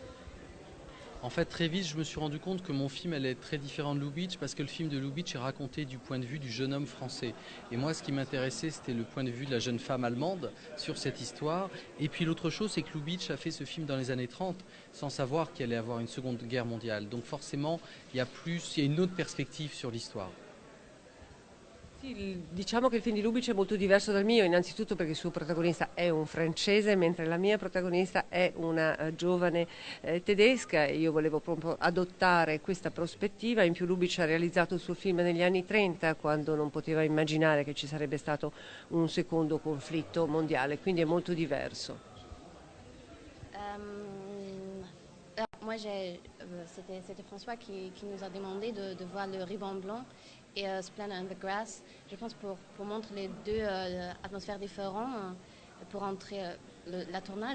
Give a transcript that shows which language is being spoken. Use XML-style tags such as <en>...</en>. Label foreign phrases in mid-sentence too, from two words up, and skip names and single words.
<fr>En fait, très vite, je me suis rendu compte que mon film allait être très différent de Lubitsch parce que le film de Lubitsch est raconté du point de vue du jeune homme français. Et moi, ce qui m'intéressait, c'était le point de vue de la jeune femme allemande sur cette histoire. Et puis l'autre chose, c'est que Lubitsch a fait ce film dans les années 30 sans savoir qu'il allait avoir une seconde guerre mondiale. Donc forcément, il y a une autre perspective sur l'histoire.</fr> <it>Sì, diciamo che il film di Lubitsch è molto diverso dal mio, innanzitutto perché il suo protagonista è un francese, mentre la mia protagonista è una giovane tedesca, e io volevo proprio adottare questa prospettiva. In più Lubitsch ha realizzato il suo film negli anni 30, quando non poteva immaginare che ci sarebbe stato un secondo conflitto mondiale, quindi è molto diverso.</it> <fr>Moi, c'était François qui nous a demandé de voir le ruban blanc et Splendor in the Grass, je pense pour montrer les deux atmosphères différentes pour entrer la tournage.</fr>